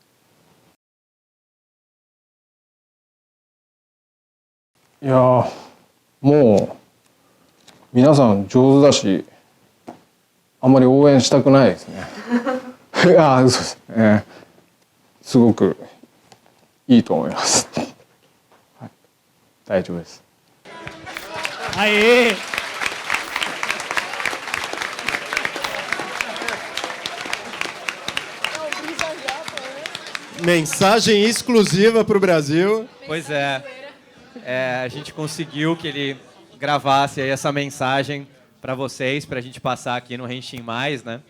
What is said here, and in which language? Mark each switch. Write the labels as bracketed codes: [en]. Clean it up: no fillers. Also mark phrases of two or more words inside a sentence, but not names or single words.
[ja] いやー、もう皆さん上手だし、あんまり応援したくないですね。いや、嘘です。すごくいいと思います。はい、大丈夫です。はい。 [pt] Mensagem exclusiva para o Brasil. Pois é. A gente conseguiu que ele gravasse aí essa mensagem para vocês, para a gente passar aqui no Henshin Mais, né?